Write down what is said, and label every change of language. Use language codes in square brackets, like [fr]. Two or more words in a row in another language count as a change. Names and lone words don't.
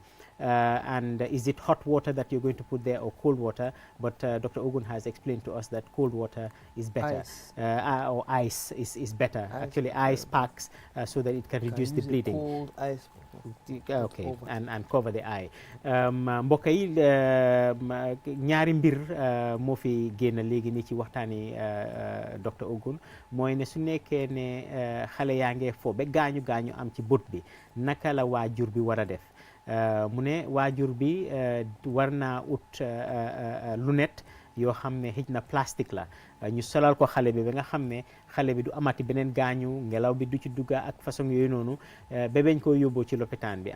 [en] And is it hot water that you're going to put there or cold water? But Dr. Ogun has explained to us that cold water is better, or ice is better. Actually, ice packs so that it can reduce the bleeding. Cold ice. Okay, and cover the eye. [wo] mbokk yi ñaari mbir moo fi génn léegi nii ci waxtaani Dr. Ogun mooy ne su nekkee ne xale yaa ngee fo ba gaañu am ci bët bi naka la waajur bi war a def. mu ne waajur bi war naa ut lunette yoo xam ne xëj na plastique la ñu solal ko xale bi ba nga xam ne xale bi du amati beneen gaañu, ngelaw bi du ci dugga ak façon yooyu noonu ba bañ koo yóbboo ci lopitaan bi.